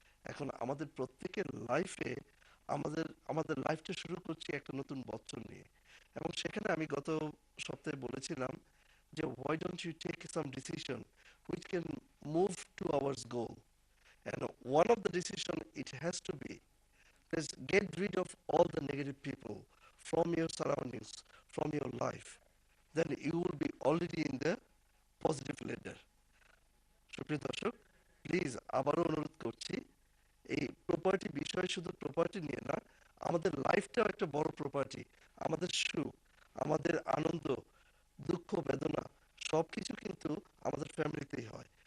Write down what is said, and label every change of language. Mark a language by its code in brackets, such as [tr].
[bn] এখন আমাদের প্রত্যেকের লাইফে আমাদের লাইফটা শুরু করছি একটা নতুন বছর নিয়ে। এবং সেখানে আমি গত সপ্তাহে বলেছিলাম যে [en] why don't you take some decision which can move towards goal, and one of the decision it has to be is get rid of all the negative people from your surroundings, from your life, then you will be already in the positive ladder. [bn] সুপ্রিয় দর্শক, please আবারও অনুরোধ করছি, এই property বিষয় শুধু property নিয়ে না, আমাদের লাইফটাও একটা বড় প্রপার্টি। আমাদের সুখ, আমাদের আনন্দ, দুঃখ, বেদনা সবকিছু কিন্তু আমাদের ফ্যামিলিতেই হয়।